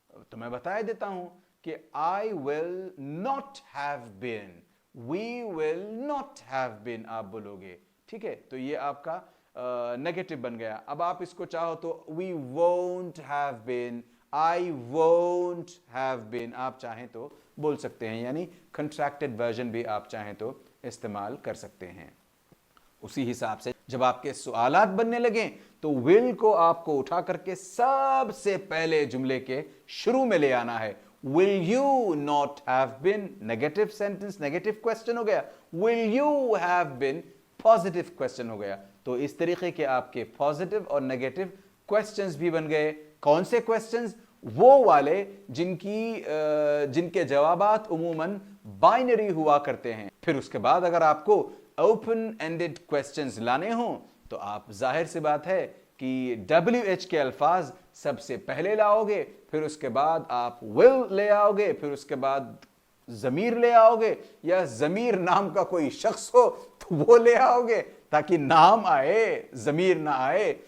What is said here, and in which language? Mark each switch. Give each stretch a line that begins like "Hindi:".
Urdu: تو میں بتا دیتا ہوں کہ
English: I will not have been,
Urdu: we will not have been آپ بولو گے. ٹھیک ہے, تو یہ آپ کا نیگیٹو بن گیا. اب آپ اس کو چاہو تو
English: we won't have been,
Urdu: I won't have been آپ چاہیں تو بول سکتے ہیں, یعنی کنٹریکٹڈ ورژن بھی آپ چاہیں تو استعمال کر سکتے ہیں. اسی حساب سے جب آپ کے سوالات بننے لگیں تو will کو آپ کو اٹھا کر کے سب سے پہلے جملے کے شروع میں لے آنا ہے.
English: Will you not have been negative sentence, negative question
Urdu: ہو گیا.
English: Will you have been positive question
Urdu: ہو گیا. تو اس طریقے کے آپ کے positive اور negative questions بھی بن گئے. کون سے questions؟ وہ والے جن کے جوابات عموماً بائنری ہوا کرتے ہیں. پھر اس کے بعد اگر آپ کو اوپن اینڈڈ کوسچنز لانے ہوں تو آپ ظاہر سی بات ہے کہ WH کے الفاظ سب سے پہلے لاؤ گے, پھر اس کے بعد آپ will لے آؤ گے, پھر اس کے بعد ضمیر لے آؤ گے, یا ضمیر نام کا کوئی شخص ہو تو وہ لے آؤ گے تاکہ نام آئے ضمیر نہ آئے.